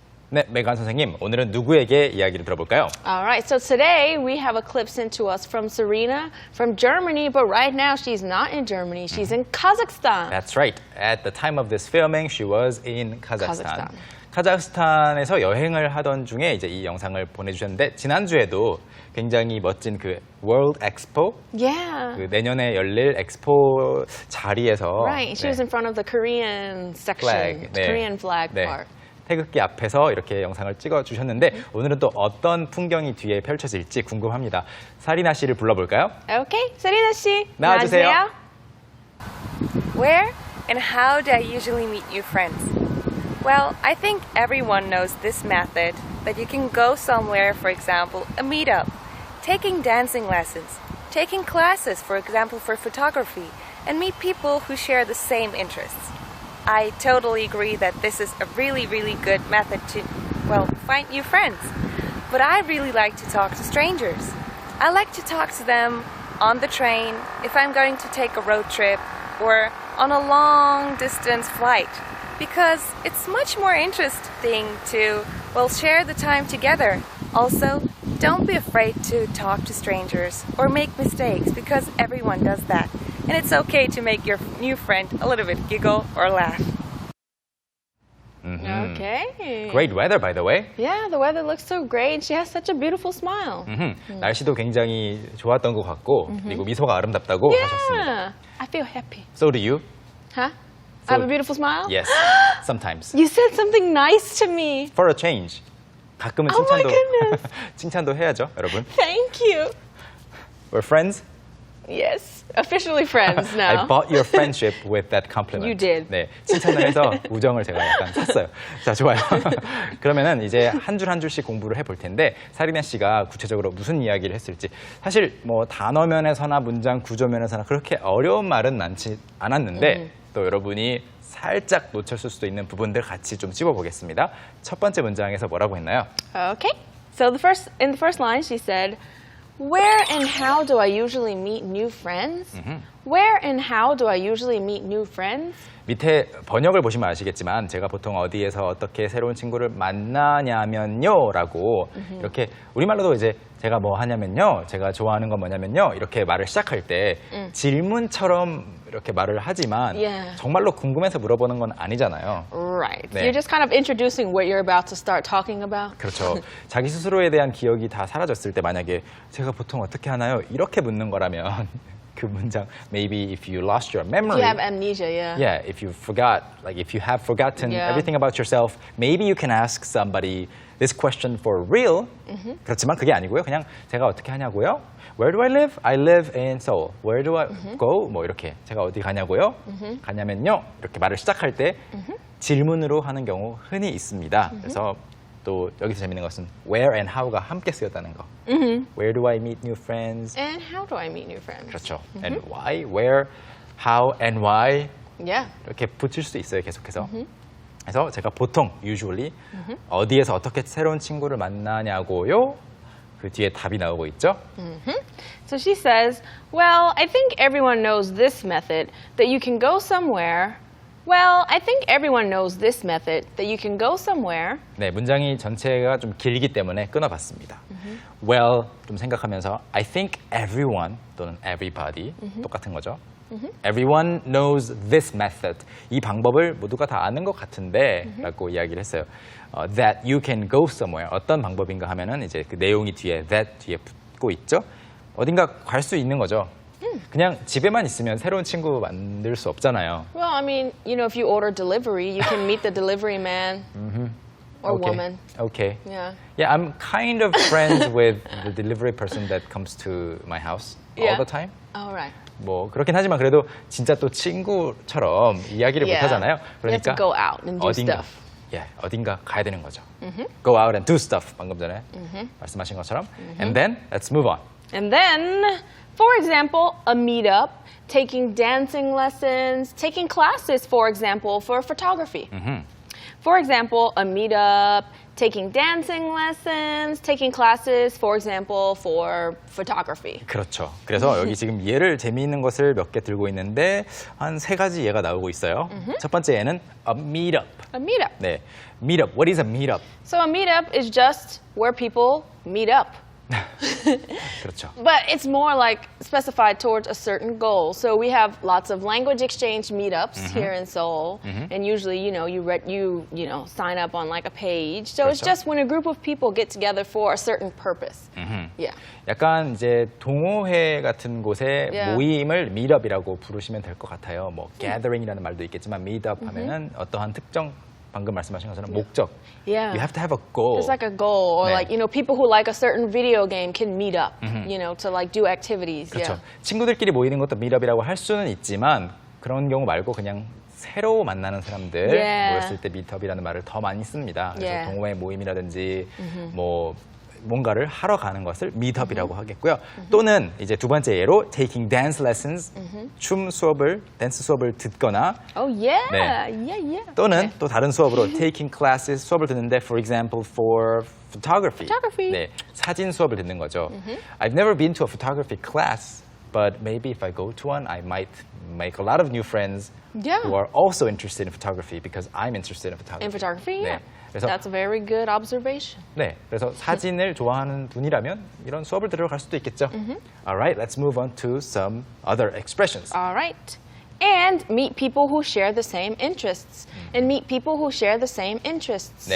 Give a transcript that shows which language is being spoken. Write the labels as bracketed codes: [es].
[ko] 네, 메간 선생님, 오늘은 누구에게 이야기를 들어볼까요? [en] Alright, so today we have a clip sent to us from Serena from Germany, but right now she's not in Germany, she's in Kazakhstan. That's right. At the time of this filming, she was in Kazakhstan. Kazakhstan. [ko] 카자흐스탄에서 여행을 하던 중에 이제 이 영상을 보내주셨는데 지난주에도 굉장히 멋진 그 World Expo, [en] Yeah. [ko] 그 내년에 열릴 엑스포 자리에서 [en] Right, she was in front of the Korean section, flag, [ko] 네. [en] Korean flag [ko] 네. [en] part. [ko] 태극기 앞에서 이렇게 영상을 찍어주셨는데 오늘은 또 어떤 풍경이 뒤에 펼쳐질지 궁금합니다. 사리나 씨를 불러볼까요? [en] Okay, Serena 씨, [ko] 나와주세요. [en] Where and how do I usually meet new friends? Well, I think everyone knows this method, that you can go somewhere, for example, a meetup, taking dancing lessons, taking classes, for example, for photography, and meet people who share the same interests. I totally agree that this is a really, really good method to, well, find new friends. But I really like to talk to strangers. I like to talk to them on the train, if I'm going to take a road trip, or on a long distance flight. Because it's much more interesting to, well, share the time together. Also, don't be afraid to talk to strangers or make mistakes, because everyone does that. And it's okay to make your new friend a little bit giggle or laugh. Okay. Great weather, by the way. Yeah, the weather looks so great. She has such a beautiful smile. [ko] 날씨도 굉장히 좋았던 것 같고 그리고 미소가 아름답다고 하셨습니다. [en] Yeah, I feel happy. So do you? Huh? I have a beautiful smile? Yes, sometimes. You said something nice to me. For a change. [ko] 가끔은 [en] Oh my [ko] 칭찬도 [en] goodness. [ko] 칭찬도 해야죠, 여러분. [en] Thank you. We're friends. Yes, officially friends I now. bought your friendship with that compliment. You did. [ko] 네, 칭찬을 해서 우정을 제가 약간 샀어요. 자, 좋아요. 그러면은 이제 한 줄 한 줄씩 공부를 해볼 텐데 사리나 씨가 구체적으로 무슨 이야기를 했을지 사실 뭐 단어 면에서나 문장 구조 면에서나 그렇게 어려운 말은 많지 않았는데 또 여러분이 살짝 놓쳤을 수도 있는 부분들 같이 좀 찝어보겠습니다. 첫 번째 문장에서 뭐라고 했나요? [en] Okay. So in the first line, she said, "Where and how do I usually meet new friends?" Where and how do I usually meet new friends? [ko] 밑에 번역을 보시면 아시겠지만 제가 보통 어디에서 어떻게 새로운 친구를 만나냐면요 라고 이렇게 우리말로도 이제 제가 뭐 하냐면요 제가 좋아하는 건 뭐냐면요 이렇게 말을 시작할 때 질문처럼 이렇게 말을 하지만 [en] Yeah. [ko] 정말로 궁금해서 물어보는 건 아니잖아요. [en] Right. [ko] 네. [en] You're just kind of introducing what you're about to start talking about. [ko] 그렇죠. 자기 스스로에 대한 기억이 다 사라졌을 때 만약에 제가 보통 어떻게 하나요? 이렇게 묻는 거라면 그 문장 [en] maybe if you lost your memory. You have amnesia, yeah. Yeah, if you forgot, like if you have forgotten Yeah. everything about yourself, maybe you can ask somebody this question for real. [ko] 그렇지만 그게 아니고요. 그냥 제가 어떻게 하냐고요? [en] Where do I live? I live in Seoul. Where do I go? [ko] 뭐 이렇게 제가 어디 가냐고요? 가냐면요. 이렇게 말을 시작할 때 질문으로 하는 경우 흔히 있습니다. 그래서 또 여기서 재밌는 것은 where and how가 함께 쓰였다는 거. [en] Where do I meet new friends? And how do I meet new friends? [ko] 그렇죠. [en] And why, where, how, and why Yeah. [ko] 이렇게 붙일 수도 있어요. 계속해서. 그래서 제가 보통 usually 어디에서 어떻게 새로운 친구를 만나냐고요? 그 뒤에 답이 나오고 있죠. [en] So she says, well, I think everyone knows this method, that you can go somewhere. Well, I think everyone knows this method, that you can go somewhere. [ko] 네, 문장이 전체가 좀 길기 때문에 끊어봤습니다. Well, 좀 생각하면서 [en] I think everyone [ko] 또는 everybody 똑같은 거죠. [en] Everyone knows this method. [ko] 이 방법을 모두가 다 아는 것 같은데 라고 이야기를 했어요. [en] That you can go somewhere. [ko] 어떤 방법인가 하면은 이제 그 내용이 뒤에 that 뒤에 붙고 있죠. 어딘가 갈 수 있는 거죠. 그냥 집에만 있으면 새로운 친구 만들 수 없잖아요. [en] Well, I mean, you know, if you order delivery, you can meet the delivery man or Okay. woman. Okay. Yeah. Yeah, I'm kind of friends with the delivery person that comes to my house all Yeah. the time. All right. [ko] 뭐 그렇긴 하지만 그래도 진짜 또 친구처럼 이야기를 못 하잖아요. [en] You have to go out and do stuff. [ko] 어딘가 가야 되는 거죠. [en] Go out and do stuff. [ko] 방금 전에 말씀하신 것처럼. [en] And then let's move on. And then, for example, a meetup, taking dancing lessons, taking classes, for example, for photography. For example, a meetup, taking dancing lessons, taking classes, for example, for photography. [ko] 그렇죠. 그래서 여기 지금 예를 재미있는 것을 몇 개 들고 있는데 한 세 가지 예가 나오고 있어요. 첫 번째 예는 a meetup. [en] A meetup. [ko] 네, [en] meetup. What is a meetup? So a meetup is just where people meet up. [ko] 그렇죠. [en] But it's more like specified towards a certain goal. So we have lots of language exchange meetups here in Seoul, and usually, you sign up on like a page. So it's [ko] 그렇죠. [en] just when a group of people get together for a certain purpose. Yeah. [ko] 약간 이제 동호회 같은 곳의 [en] Yeah. [ko] 모임을 meetup이라고 부르시면 될 것 같아요. 뭐 gathering이라는 말도 있겠지만 meetup 하면은 어떠한 특정 방금 말씀하신 것처럼 목적. [en] Yeah. You have to have a goal. It's like a goal, or [ko] 네. [en] like people who like a certain video game can meet up, to like do activities. [ko] 그렇죠. [en] Yeah. [ko] 친구들끼리 모이는 것도 meetup이라고 할 수는 있지만 그런 경우 말고 그냥 새로 만나는 사람들 [en] Yeah. [ko] 모였을 때 meetup이라는 말을 더 많이 씁니다. 그래서 [en] Yeah. [ko] 동호회 모임이라든지 뭐 뭔가를 하러 가는 것을 meetup이라고 하겠고요. 또는 이제 두 번째 예로 [en] taking dance lessons, [ko] 댄스 수업을 듣거나 [en] Oh yeah, [ko] 네. [en] yeah. [ko] 또는 또 다른 수업으로 [en] taking classes [ko] 수업을 듣는데 [en] for example for photography. Photography. [ko] 네, 사진 수업을 듣는 거죠. [en] I've never been to a photography class, but maybe if I go to one, I might make a lot of new friends Yeah. who are also interested in photography because I'm interested in photography. In photography, yeah. [ko] 네, 그래서 [en] That's a very good observation. [ko] 네, 그래서 사진을 좋아하는 분이라면 이런 수업을 들으러 갈 수도 있겠죠. [en] Alright, let's move on to some other expressions. All right. And meet people who share the same interests. And meet people who share the same interests.